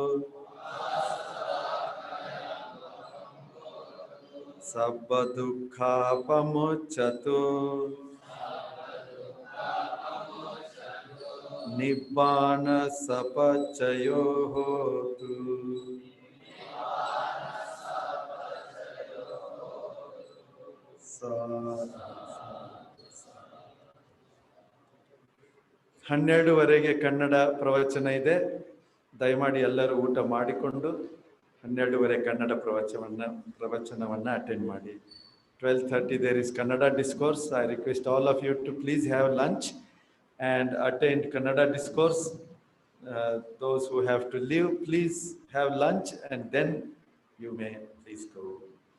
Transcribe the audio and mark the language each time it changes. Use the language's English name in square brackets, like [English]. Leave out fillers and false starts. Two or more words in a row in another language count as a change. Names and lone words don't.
[Pali] sabba dukkha pamucchatu nibbana sapachayo hotu. [Kannada] ಹನ್ನೆರಡುವರೆಗೆ ಕನ್ನಡ ಪ್ರವಚನ ಇದೆ. ದಯಮಾಡಿ ಎಲ್ಲರೂ ಊಟ ಮಾಡಿಕೊಂಡು 12:30 ಕನ್ನಡ ಪ್ರವಚನವನ್ನು ಅಟೆಂಡ್ ಮಾಡಿ. [English] 12:30 there is Kannada discourse. I request all of you to please have lunch and attend Kannada discourse. Those who have to leave, please have lunch and then you may please go.